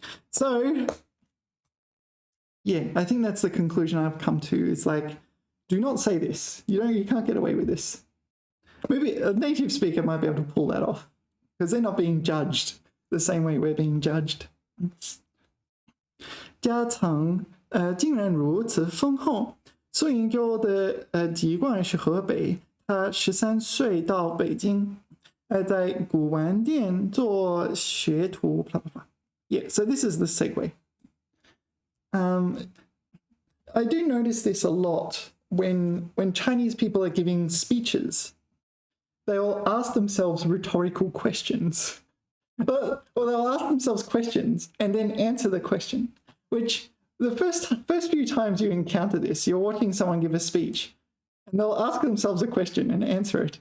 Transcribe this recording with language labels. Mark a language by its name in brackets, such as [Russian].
[English] So, yeah, I think that's the conclusion I've come to. It's like, do not say this. You can't get away with this. Maybe a native speaker might be able to pull that off because they're not being judged the same way we're being judged. [Chinese] 家常竟然如此丰厚。孙银洲的籍贯是河北，他13岁到北京，在古玩店做学徒。 [English] blah, blah, blah. Yeah, so this is the segue. I do notice this a lot when Chinese people are giving speeches. They will ask themselves rhetorical questions. Or they'll ask themselves questions and then answer the question, which the first few times you encounter this, you're watching someone give a speech and they'll ask themselves a question and answer it.